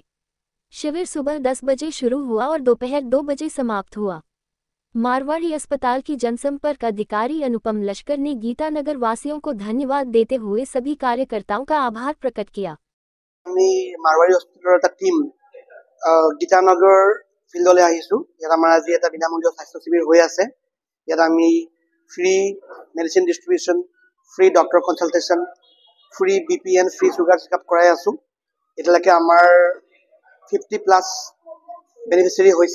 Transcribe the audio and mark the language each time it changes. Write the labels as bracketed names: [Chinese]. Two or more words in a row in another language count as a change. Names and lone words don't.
[Hindi] शिविर सुबह 10 बजे शुरू हुआ और दोपहर 2 बजे समाप्त हुआ। मारवाड़ी अस्पताल की जनसंपर्क अधिकारी अनुपम लश्कर ने गीतानगर वासियों को धन्यवाद देते हुए सभी कार्यकर्ताओं का आभार प्रकट किया। [Assamese] मारवाड़ी हॉस्पिटल टीम गीतानगर ফিল্ডলৈ আহিছো। ইয়াত আমাৰ আজি এটা বিনামূলীয়া স্বাস্থ্য শিবিৰ হৈ আছে। ইয়াত আমি [English] free medicine distribution, free doctor consultation, free BP and free sugar checkup [Assamese] কৰাই আছো। এতিয়ালৈকে আমাৰ 50+ বেনিফিচিয়াৰী হৈছে।